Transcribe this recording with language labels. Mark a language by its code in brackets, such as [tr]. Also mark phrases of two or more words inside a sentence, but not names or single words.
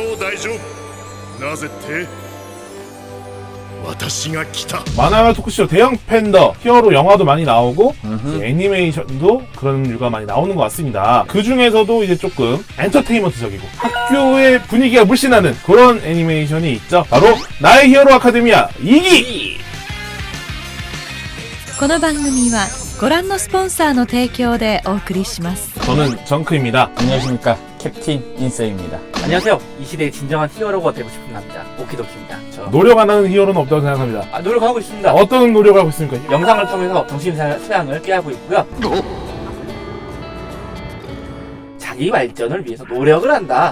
[ja] 大丈夫。なぜって？私が来た。 [ko] 만화 토크쇼 대형 팬더 히어로 영화도 많이 나오고 애니메이션도 그런 류가 많이 나오는 것 같습니다. 그 중에서도 이제 조금 엔터테인먼트적이고 학교의 분위기가 물씬하는 그런 애니메이션이 있죠. 바로 나의 히어로 아카데미아 2기! [ja] この番組はご覧のスポンサーの提供でお送りします。 [ko] 저는 정크입니다. 안녕하십니까, 캡틴 인서입니다. 안녕하세요. 이 시대의 진정한 히어로가 되고 싶은 남자 오키도키입니다. 저 노력 안 하는 히어로는 없다고 생각합니다. 노력하고 있습니다. 어떤 노력을 하고 있습니까? 영상을 통해서 정신 소양을 꾀하고 있고요. 자기 발전을 위해서 노력을 한다.